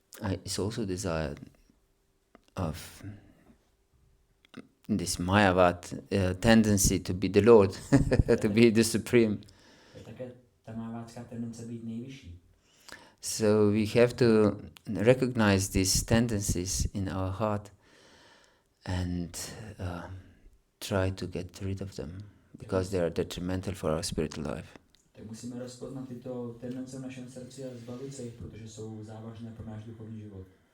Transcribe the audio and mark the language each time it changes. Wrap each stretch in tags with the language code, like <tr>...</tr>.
<en>It's also desire of this Mayavad tendency to be the Lord, to be the supreme.</en> <cs>Je také ta mayavádská tendence být nejvyšší.</cs> <en>So we have to recognize these tendencies in our heart and try to get rid of them because they are detrimental for our spiritual life.</en> <cs>Tak musíme rozpoznat tyto tendence v našem srdci a zbavit se jich, protože jsou závažné pro náš duchovní život.</cs>